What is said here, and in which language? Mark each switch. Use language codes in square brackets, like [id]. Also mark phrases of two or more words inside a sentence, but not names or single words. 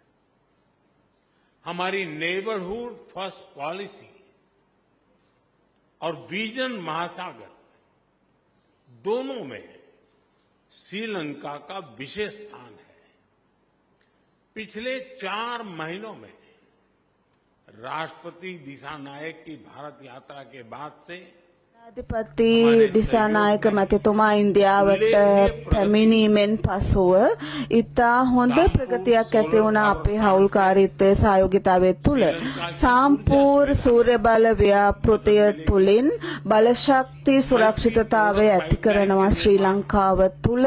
[hi] हमारी [en] neighbourhood first policy [hi] और विजन महासागर दोनों में श्रीलंका का विशेष स्थान है। पिछले 4 महीनों में राष्ट्रपति दिशा नायक की भारत यात्रा के बाद से [si] ජනාධිපති දිසානායක මැතිතුමා ඉන්දියාවට පැමිණීමෙන් පසුව ඉතා හොඳ ප්‍රගතියක් ඇති වුණා අපේ හවුල්කාරීත්වයේ සහයෝගිතාවය තුළ. සාම්පූර් සූර්ය බල ව්‍යාපෘතිය තුළින් බලශක්ති සුරක්ෂිතතාවය ඇති කරනවා ශ්‍රී ලංකාව තුළ.